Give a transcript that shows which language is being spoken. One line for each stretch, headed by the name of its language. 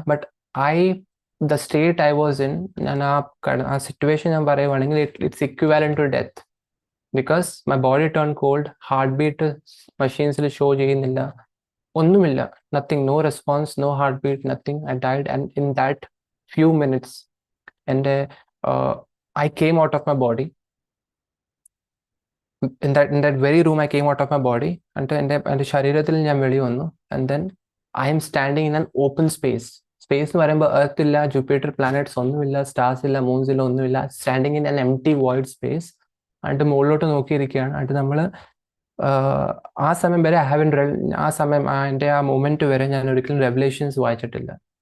English: but the state I was in,
Malayalam: ഞാൻ ആ situation ഞാൻ പറയുവാണെങ്കിൽ
English: It's equivalent to death. Because my body turn cold, heart beat മെഷീൻസിൽ show ചെയ്യുന്നില്ല,
Malayalam: ഒന്നുമില്ല,
English: Nothing, no response, no heart beat, nothing. I died and in that few minutes എൻ്റെ I came out of my body. In that very room I came out of my body.
Malayalam: എന്നിട്ട് എൻ്റെ ശരീരത്തിൽ ഞാൻ വെളി വന്നു.
English: And then I am standing in an open space.
Malayalam: Space എന്ന് പറയുമ്പോൾ earth ഇല്ല, ജൂപ്പിറ്റർ, പ്ലാനറ്റ്സ് ഒന്നുമില്ല, സ്റ്റാർസ് ഇല്ല, മൂൺസ് ഇല്ല, ഒന്നുമില്ല.
English: Standing in an empty void space.
Malayalam: എന്നിട്ട് മുകളിലോട്ട് നോക്കിയിരിക്കുകയാണ്. എന്നിട്ട് നമ്മൾ ആ സമയം വരെ ആ സമയം എൻ്റെ ആ മൊമെന്റ് വരെ ഞാൻ ഒരിക്കലും റെവലേഷൻസ് വായിച്ചിട്ടില്ല.